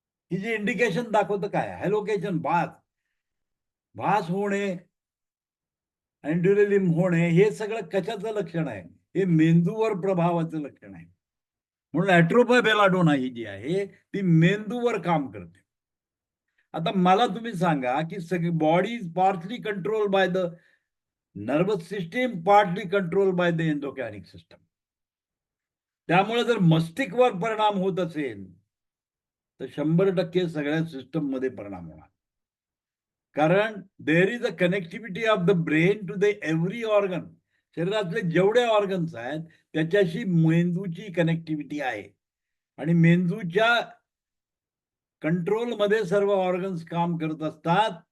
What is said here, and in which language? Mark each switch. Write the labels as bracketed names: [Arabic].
[Marathi] ही जे इंडिकेशन दाखवतं काय, हॅलोकेशन, भास होणे, अँड्युललिम होणे, हे सगळं कशाचं लक्षण आहे? हे मेंदूवर प्रभावाचं लक्षण आहे. म्हणून ऍट्रोपा बेलाडोना ही जी आहे ती मेंदूवर काम करते. आता मला तुम्ही सांगा की सगळी [English] Body is partly control by the nervous system, partly control by the endocrine system. [Marathi] त्यामुळे जर मस्तिष्कवर परिणाम होत असेल तर 100% सगळ्या सिस्टम मध्ये परिणाम होणार. [English] कारण there is a connectivity of the brain to the every organ. [Marathi] शरीरातले जेवढे ऑर्गन्स आहेत त्याच्याशी मेंदूची कनेक्टिव्हिटी आहे आणि मेंदूच्या कंट्रोलमध्ये सर्व ऑर्गन्स काम करत असतात.